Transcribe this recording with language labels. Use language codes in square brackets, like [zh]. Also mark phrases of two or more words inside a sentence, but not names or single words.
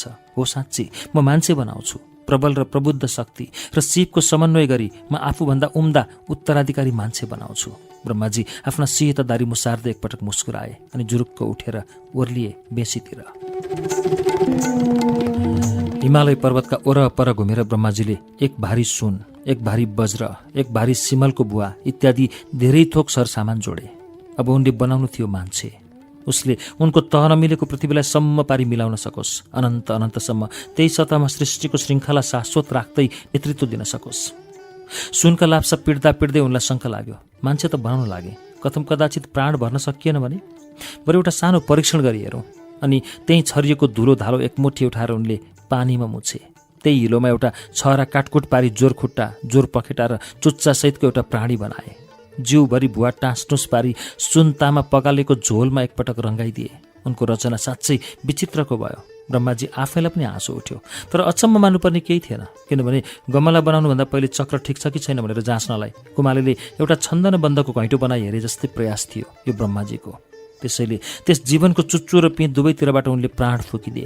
[ne] हो, साँच्ची म मान्छे बनाउँछु, प्रबल र प्रबुद्ध शक्ति र शिवको समन्वय गरी म आफूभन्दा उम्दा उत्तराधिकारी मान्छे बनाउँछु। ब्रह्माजी आफ्ना सिहतदारी मुसार्दै एकपटक मुस्कुराए अनि जुरुक्क उठेर ओर्लिए बेसीतिर। हिमालय पर्वतका वरपर घुमेर ब्रह्माजीले एक भारी सुन, एक भारी वज्र, एक भारी सिमलको बुवा इत्यादि धेरै थोक सरसामान जोडे। अब उनले बनाउनु थियो मान्छे। उसले उनको तह नमिलेको पृथ्वीलाई सम्म पारी मिलाउन सकोस्, अनन्त अनन्तसम्म त्यही सतहमा सृष्टिको श्रृङ्खला शाश्वत राख्दै नेतृत्व दिन सकोस्। सुनका लाप्सा पिड्दा पिड्दै उनलाई शङ्का लाग्यो, मान्छे त बनाउन लागे, कथम कदाचित प्राण भर्न सकिएन भने? बरु एउटा सानो परीक्षण गरी हेरौँ। अनि त्यही छरिएको धुलो धालो एकमुठी उठाएर उनले पानीमा मुछे। त्यही हिलोमा एउटा छहरा काटकुट पारी जोर खुट्टा, जोर पखेटा र चुच्चा सहितको एउटा प्राणी बनाए। जिउभरि भुवा टाँसटुस पारी सुनतामा पगालेको झोलमा एकपटक रङ्गाइदिए। उनको रचना साँच्चै विचित्रको भयो। ब्रह्माजी आफैलाई पनि हाँसो उठ्यो। तर अचम्म मान्नुपर्ने केही थिएन, किनभने गमला बनाउनुभन्दा पहिले चक्र ठिक छ कि छैन भनेर जाँच्नलाई कुमालेले एउटा छन्दनबन्धको घैँटो बनाई हेरे जस्तै प्रयास थियो यो ब्रह्माजीको। त्यसैले त्यस जीवनको चुच्चो र पिँ दुवैतिरबाट उनले प्राण फुकिदिए।